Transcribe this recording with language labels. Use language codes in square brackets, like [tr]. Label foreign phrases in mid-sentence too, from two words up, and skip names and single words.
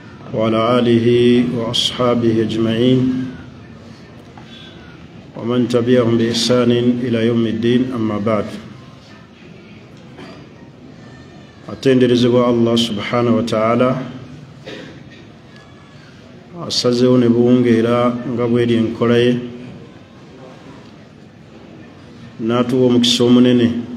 [ar] وعلى آله وأصحابه أجمعين ومن تبعهم بإحسان إلى يوم الدين أما بعد [lg] atenderezebwa [ar] الله سبحانه وتعالى [lg] asazeewo ne buwungeera nga bweri enkola ye n'atuwa omukisa omunene